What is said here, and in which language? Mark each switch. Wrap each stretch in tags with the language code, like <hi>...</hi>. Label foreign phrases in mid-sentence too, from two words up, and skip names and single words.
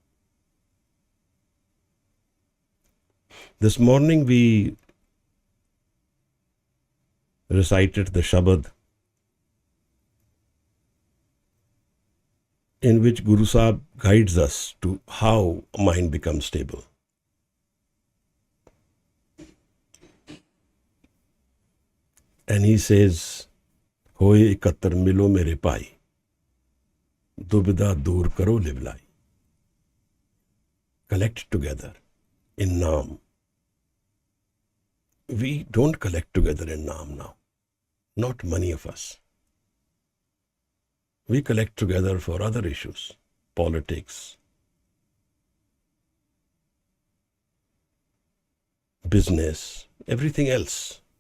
<en>This morning we recited the Shabad in which Guru Sahib guides us to how mind becomes stable. And he says,</en> <pa>ਹੋਇ ਇਕਤ੍ਰ ਮਿਲਹੁ ਮੇਰੇ ਭਾਈ, ਦੁਬਿਧਾ ਦੂਰਿ ਕਰਹੁ ਲਿਵਲਾਇ.</pa> <en>Collect together in Naam. we don't collect together in Naam now. Not many of us. We collect together for other issues, politics, business, everything else.</en>